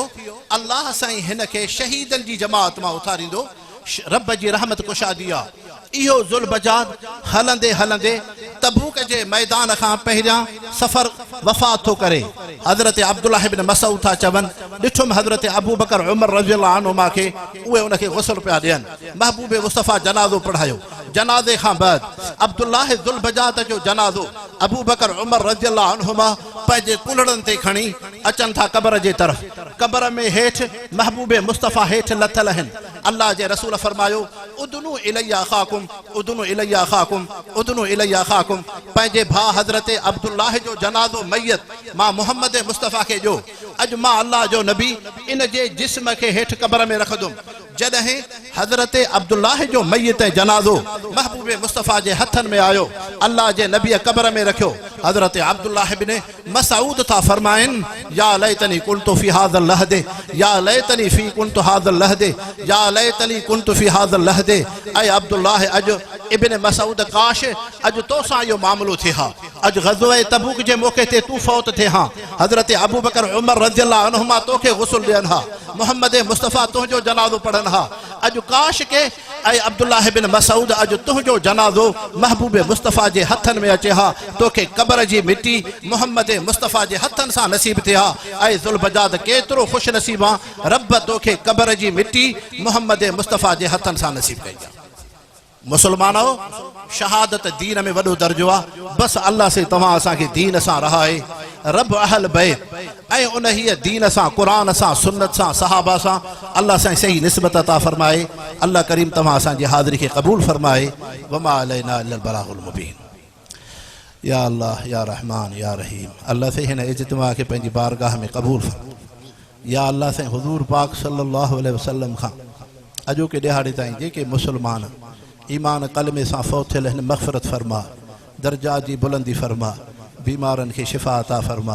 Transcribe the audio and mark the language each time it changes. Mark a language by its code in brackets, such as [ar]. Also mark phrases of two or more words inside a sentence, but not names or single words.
[sd] अल्लाह साईं हिन खे शहीदनि जी जमात मां उथारींदो, रब जी रहमत कुशादी आहे। इहो ज़ुल बजाद हलंदे हलंदे तबूक जे मैदान खां पहिरियां सफ़र वफ़ात थो करे। हज़रत अब्दुल्लाह इब्न मसऊद था चवनि, ॾिठुमि हज़रत अबू बकर उमर [ar] رضي الله عنهما [sd] खे, उहे उनखे गुस्ल पिया ॾियनि। महबूब मुस्तफ़ा जनाज़ो पढ़ायो। जनाज़े खां बाद अब्दुल्लाह ज़ुल बजाद जो जनाज़ो अबू बकर उमर [ar] رضي الله عنهما [sd] पंहिंजे कुल्हड़नि ते खणी अचनि था क़बर जे तरफ़। क़बर में हेठि महबूब मुस्तफ़ा हेठि लथल आहिनि। अल्लाह जे रसूल फरमायो [ar] ادنوا إليّ أخاكم، ادنوا إليّ أخاكم، ادنوا إليّ أخاكم. [sd] पंहिंजे भाउ हज़रत अब्दुल्लाह जो जनाज़ो मैयत मां मोहम्मद मुस्तफ़ा खे ॾियो। अॼु मां अल्लाह जो नबी इन जे जिस्म खे हेठि क़बर में रखंदुमि। जॾहिं हज़रत अब्दुल्लाह जो मैयत जनाज़ो महबूब मुस्तफ़ा जे हथनि में आयो, अल्लाह जे नबीअ क़बर में रखियो। हज़रत अब्दुल्लाह इब्न मसऊद था फरमाइनि, [ar] يا ليتني كنت في هذا اللحد، يا ليتني في كنت هذا اللحد، يا ليتني كنت في هذا اللحد. [sd] ऐ अब्दुल्लाह अॼु इब्न मसऊद काश अॼु तोसां इहो मामलो थिए हा, अॼु ग़ज़वे तबूक जे मौक़े ते तू फौत थिए हा। हज़रत अबू बकर उमर [ar] رضي الله عنهما [sd] तोखे गुस्ल ॾियनि हा, मोहम्मद मुस्तफ़ा तुंहिंजो जनाज़ो पढ़नि हा। अॼु काश के ऐं अब्दुल्लाह इब्न मसऊद अॼु तुंहिंजो जनाज़ो महबूब मुस्तफ़ा जे हथनि में अचे हा, तोखे क़बर जी मिटी मोहम्मद मुस्तफ़ा जे हथनि सां नसीब थिए हा। ऐं ज़ुल बजाद केतिरो ख़ुशि नसीब आहे, रब तोखे क़बर जी मिटी मोहम्मद मुस्तफ़ा जे हथनि सां नसीब कई आहे। मुसलमानो, शहादत दीन में वॾो दर्जो आहे। बसि अल्लाह से तव्हां असांखे दीन सां रहाए, रब अहल बैत ऐं उन हीअ दीन सां, क़ुरान सां, सुन्नत सां, सहाबा सां अल्लाह सां सही निस्बत अता फरमाए। अल्लाह करीम तव्हां असांजी हाज़िरी खे क़बूल फरमाए। [ar] وما علينا إلا البلاغ المبين. يا الله يا رحمن يا رحيم, [sd] अल्लाह से हिन इज्तिमा खे पंहिंजी बारगाह में क़बूल फरमा। या अल्लाह से हुज़ूर पाक [ar] صلى الله عليه وسلم [sd] खां अॼोके ॾिहाड़े ताईं जेके मुसलमान ईमान कलमे सां फ़ौत थियल हिन मग़फ़िरत फरमा, दर्जा जी बुलंदी फरमा, बीमारनि खे शिफ़ा अता फरमा।